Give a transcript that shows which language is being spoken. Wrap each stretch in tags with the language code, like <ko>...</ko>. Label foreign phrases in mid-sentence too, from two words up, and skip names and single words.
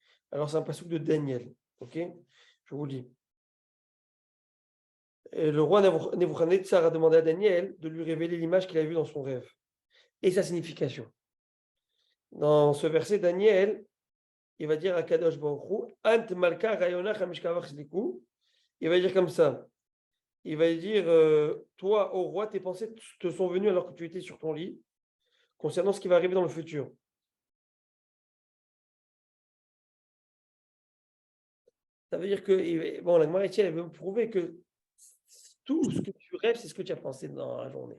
<fr>Alors, c'est un Passouk de Daniel. Ok? Je vous lis. Et le roi Nebuchadnezzar a demandé à Daniel de lui révéler l'image qu'il a vue dans son rêve et sa signification. Dans ce verset, Daniel, il va dire à Kadosh Baruch Hu,</fr> <arc>אנת מלכא רעיונך על משכבך סליקו.</arc> <fr>Il va dire comme ça. Il va dire, toi, ô roi, tes pensées te sont venues alors que tu étais sur ton lit, concernant ce qui va arriver dans le futur. Ça veut dire que, bon, la Gemara ici, elle veut prouver que tout ce que tu rêves, c'est ce que tu as pensé dans la journée.</fr>